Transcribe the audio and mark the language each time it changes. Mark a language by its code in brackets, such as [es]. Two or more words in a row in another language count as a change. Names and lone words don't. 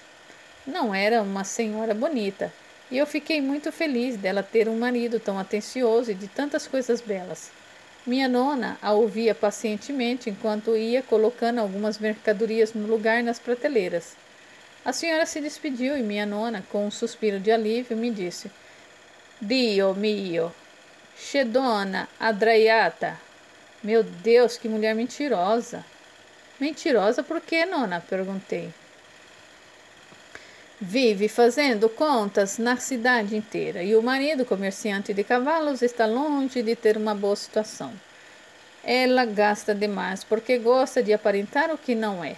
[pt] Não era uma senhora bonita, e eu fiquei muito feliz dela ter um marido tão atencioso e de tantas coisas belas. Minha nona a ouvia pacientemente enquanto ia colocando algumas mercadorias no lugar nas prateleiras. A senhora se despediu e minha nona, com um suspiro de alívio, me disse: [it] Dio mio, che donna adraiata. [pt] Meu Deus, que mulher mentirosa! Mentirosa por quê, nona? Perguntei. Vive fazendo contas na cidade inteira e o marido, comerciante de cavalos, está longe de ter uma boa situação. Ela gasta demais porque gosta de aparentar o que não é.